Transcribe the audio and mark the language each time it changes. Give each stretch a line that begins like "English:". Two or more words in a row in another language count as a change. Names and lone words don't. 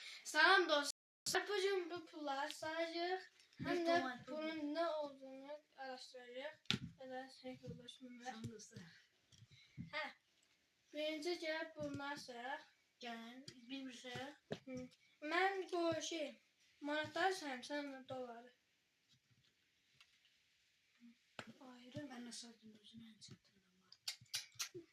Azerbaijani: Salam dostlar. Bugün bu pulları sayacağıq. Hem de bunun ne olduğunu araştıracağıq. Ya şey yoldaşımlar. Hə. Birinci gəlib bunları sayaq. Gəlin, bir sayaq. Mən bu manatları sayım, sən doları. Ayrı. Mən nə saydım özümə ən çatırdım.